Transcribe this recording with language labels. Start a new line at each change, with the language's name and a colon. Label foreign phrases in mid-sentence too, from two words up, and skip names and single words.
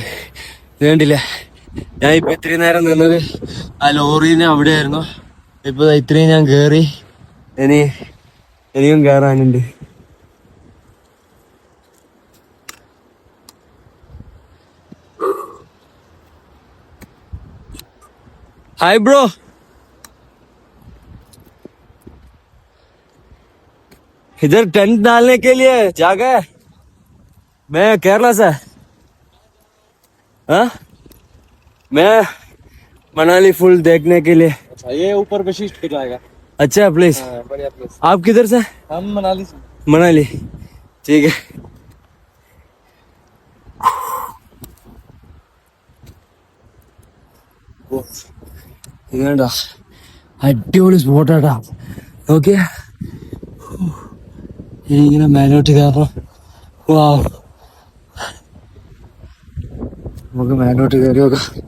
Malayalam: വേണ്ടില്ല, ഞാൻ ഇപ്പൊ ഇത്രയും നേരം നിന്നത് ആ ലോറിന് അവിടെയായിരുന്നു. ഇപ്പൊ ഇത്രയും ഞാൻ കേറി, ഇനിയും കേറാനുണ്ട്.
English: hi bro,
Hindi: इधर टेंट डालने के लिए जगह है? मैं केरला से। हाँ, मैं मनाली फुल देखने के लिए। अच्छा, ये ऊपर वशिष्ठ पे जाएगा। अच्छा प्लेस। हाँ, बढ़िया प्लेस। आप किधर से? हम मनाली से। मनाली, ठीक है.
Malayalam: ഇങ്ങനെടാ അടിപൊളി സ്പോട്ടാട്ടാ. ഓക്കെ, ഇങ്ങനെ മേലോട്ട് കയറണം. വാ, നമുക്ക് മേലോട്ട് കയറി നോക്കാം.